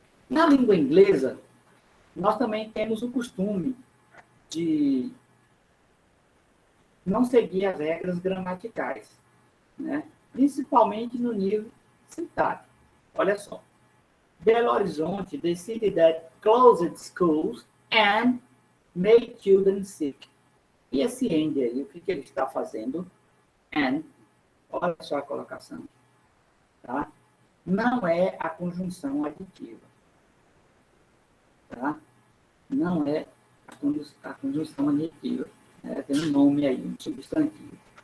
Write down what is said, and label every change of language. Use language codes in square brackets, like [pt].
[pt] Na língua inglesa, nós também temos o costume de não seguir as regras gramaticais, né? Principalmente no nível sintático. Olha só. [en] Belo Horizonte, the city that closed schools and made children sick. [pt] E esse end aí, o que ele está fazendo? And, olha só a colocação. Tá? Não é a conjunção aditiva. Tá? Não é a conjunção aditiva. Tem um nome aí, um substantivo.